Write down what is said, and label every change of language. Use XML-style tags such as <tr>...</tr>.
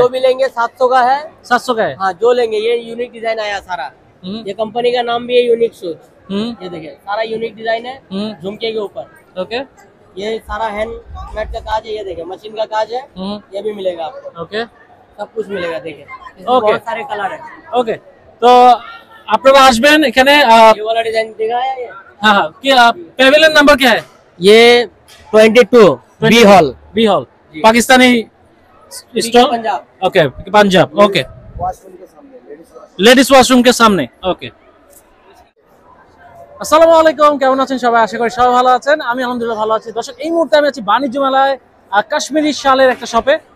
<hi>जो भी लेंगे 700 का है। 700 का है। हाँ जो लेंगे। ये यूनिक डिजाइन आया सारा। ये कंपनी का नाम भी है यूनिक शूज। ये देखिए सारा यूनिक डिजाइन है झुमके के ऊपर। ओके ये सारा हैंडमेड का काज है। ये देखिए मशीन का काज है। ये भी मिलेगा आपको। ओके सब कुछ मिलेगा। देखिए ओके बहुत सारे कलर है।</hi> <bn>ओके तो আপনারা আসবেন এখানে।</bn> <hi>ये वाला डिजाइन दिखाया ये। हाँ हाँ</hi> <bn>কি পেভিলিয়ন নাম্বার</bn> <hi>क्या है? ये 22 B hall. B hall Pakistani stall. Punjab. Okay Punjab. Okay ladies washroom के सामने।</hi> <bn>ओके আসসালামু আলাইকুম, কেমন আছেন সবাই? আশা করি সবাই ভালো আছেন। আমি আলহামদুলিল্লাহ ভালো আছি। দর্শক এই মুহূর্তে আমি আছি বাণিজ্য মেলায় কাশ্মীরি শালের একটা শপে।</bn>